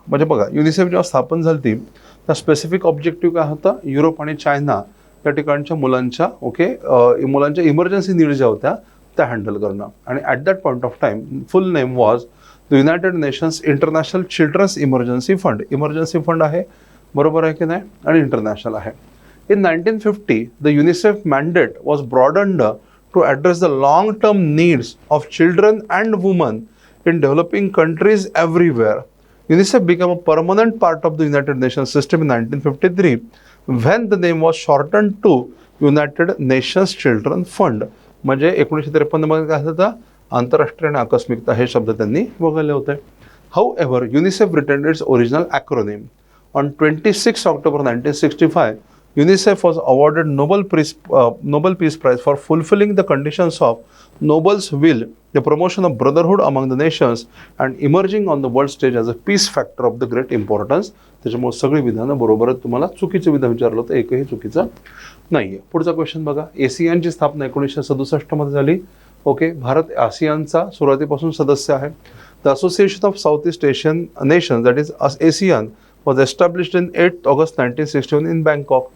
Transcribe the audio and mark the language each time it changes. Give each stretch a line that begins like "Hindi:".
Marathi: म्हणजे बघा, युनिसेफ जेव्हा स्थापन झाली ती त्या स्पेसिफिक ऑब्जेक्टिव्ह काय होता? युरोप आणि चायना या ठिकाणच्या मुलांच्या मुलांच्या इमर्जन्सी नीड ज्या होत्या त्या हँडल करणं.
English: आणि at that point of time full name was the United Nations International Children's Emergency Fund.
Marathi: Emergency fund आहे, बरोबर आहे की नाही? आणि इंटरनॅशनल आहे.
English: In 1950, the UNICEF mandate was broadened to address the long-term needs of children and women in developing countries everywhere. UNICEF became a permanent part of the United Nations system in 1953 when the name was shortened to United Nations Children Fund.
Marathi: म्हणजे 1953 मध्ये काय होतं? आंतरराष्ट्रीय आकस्मिकता हे शब्द त्यांनी वगळले होते.
English: However, UNICEF retained its original acronym. On 26 October 1965, UNICEF was awarded Nobel Peace Prize for fulfilling the conditions of Nobel's will, the promotion of brotherhood among the nations, and emerging on the world stage as a peace factor of the great importance.
Marathi: त्याच्यामुळे सगळी विधानं बरोबर आहेत. तुम्हाला चुकीचं विधान विचारलं होतं, एकही चुकीचं नाहीये. पुढचा क्वेश्चन बघा. ASEANची स्थापना 1967 मध्ये झाली. ओके, भारत ASEANचा सुरुवातीपासून सदस्य आहे.
English: The Association of South East Asian Nations, that is ASEAN, was established in 8 August 1961 in Bangkok.